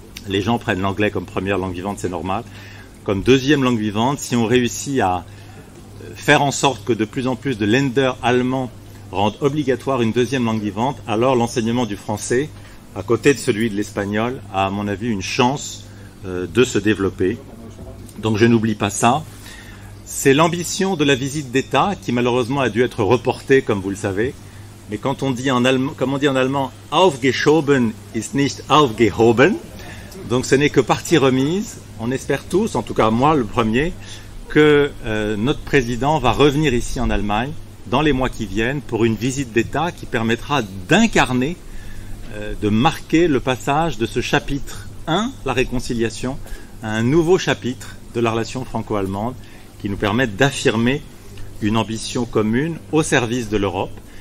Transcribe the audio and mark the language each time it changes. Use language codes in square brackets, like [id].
[fr] Les gens prennent l'anglais comme première langue vivante, c'est normal. Comme deuxième langue vivante, si on réussit à faire en sorte que de plus en plus de lenders allemands rendent obligatoire une deuxième langue vivante, alors l'enseignement du français, à côté de celui de l'espagnol, a à mon avis une chance de se développer. Donc je n'oublie pas ça. C'est l'ambition de la visite d'État qui malheureusement a dû être reportée, comme vous le savez. Mais quand on dit en allemand, comme on dit en allemand, [de] aufgeschoben ist nicht aufgehoben. [fr] Donc ce n'est que partie remise. On espère tous, en tout cas moi le premier, que notre président va revenir ici en Allemagne dans les mois qui viennent pour une visite d'État qui permettra d'incarner, de marquer le passage de ce chapitre 1, la réconciliation, à un nouveau chapitre de la relation franco-allemande qui nous permette d'affirmer une ambition commune au service de l'Europe.